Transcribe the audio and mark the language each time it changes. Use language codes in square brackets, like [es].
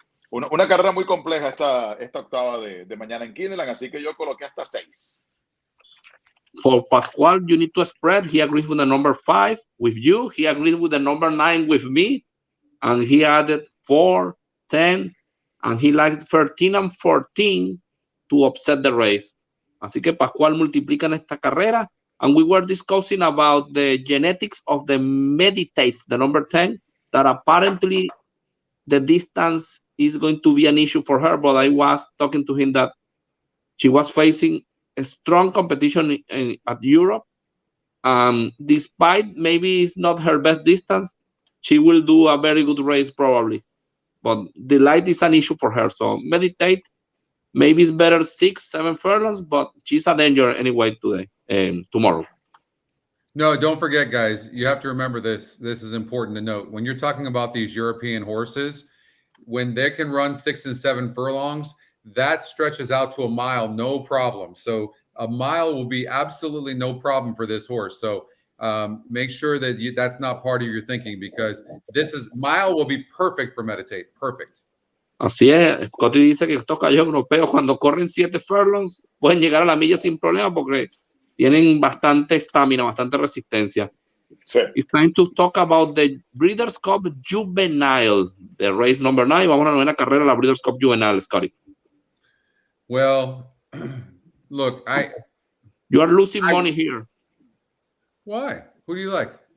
[es] Una carrera muy compleja esta octava de mañana en Kineland, así que yo coloqué hasta 6. [en] For Pascual, you need to spread. He agrees with the number 5 with you. He agreed with the number 9 with me. And he added 4, 10, and he likes 13 and 14 to upset the race. [es] Así que Pascual multiplica en esta carrera. [en] And we were discussing about the genetics of the Meditate, the number 10, that apparently the distance is going to be an issue for her. But I was talking to him that she was facing a strong competition at Europe. Despite maybe it's not her best distance, she will do a very good race probably. But the light is an issue for her. So Meditate, maybe it's better 6, 7 furlongs, but she's a danger anyway today, tomorrow. No, don't forget, guys, you have to remember this. This is important to note. When you're talking about these European horses, when they can run 6 and 7 furlongs, that stretches out to a mile, no problem. So a mile will be absolutely no problem for this horse. So make sure that that's not part of your thinking, because mile will be perfect for Meditate. Perfect. [es] Así es. Scotty dice que estos caballos europeos cuando corren 7 furlongs pueden llegar a la milla sin problema porque tienen bastante estamina, bastante resistencia. Sí. [en] It's time to talk about the Breeders' Cup Juvenile, the race number 9. [es] Vamos a la 9ª carrera, la Breeders' Cup Juvenile, Scotty. [en] Well, look, you are losing money here. Why? Who do you like?